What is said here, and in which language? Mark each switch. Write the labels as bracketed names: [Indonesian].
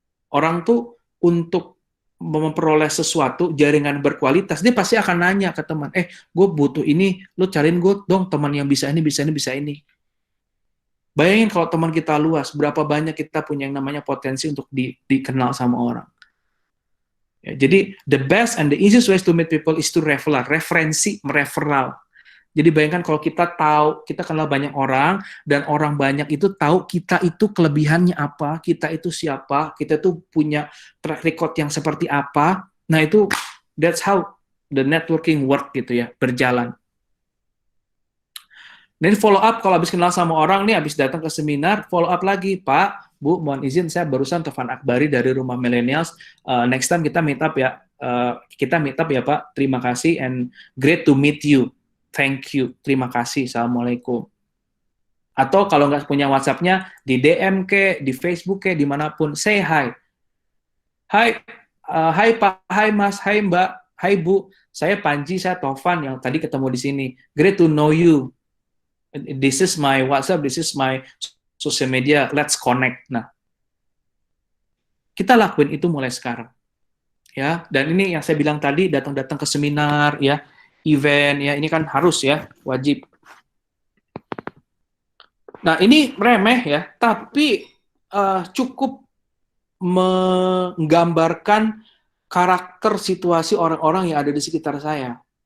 [Indonesian] Orang tuh untuk memperoleh sesuatu, jaringan berkualitas, dia pasti akan nanya ke teman, gue butuh ini, lu cariin gue dong teman yang bisa ini, bisa ini, bisa ini. Bayangin kalau teman kita luas, berapa banyak kita punya yang namanya potensi untuk dikenal sama orang. Ya, jadi, [English] the best and the easiest ways to meet people is to referral, referral. [Indonesian] Jadi bayangkan kalau kita tahu, kita kenal banyak orang, dan orang banyak itu tahu kita itu kelebihannya apa, kita itu siapa, kita itu punya track record yang seperti apa. Nah itu, [English] that's how the networking work [Indonesian] gitu ya, berjalan. Dan follow up, kalau habis kenal sama orang nih, habis datang ke seminar, follow up lagi, Pak, Bu, mohon izin saya barusan Taufan Akbari dari Rumah Millennials. [English] Next time kita meet up ya, Pak. [Indonesian] Terima kasih [English] and great to meet you. Thank you, [Indonesian] terima kasih, assalamualaikum. Atau kalau nggak punya WhatsApp-nya, di DM ke, di Facebook ke, dimanapun, [English] say hi. [Indonesian] Hai Pak, hai Mas, hai Mbak, hai Bu, saya Panji, saya Taufan yang tadi ketemu di sini. [English] Great to know you. This is my WhatsApp, this is my social media, let's connect. [Indonesian] Nah, kita lakuin itu mulai sekarang. Ya, dan ini yang saya bilang tadi, datang-datang ke seminar, ya, event ya, ini kan harus ya, wajib. Nah, ini remeh ya, tapi cukup menggambarkan karakter situasi orang-orang yang ada di sekitar saya.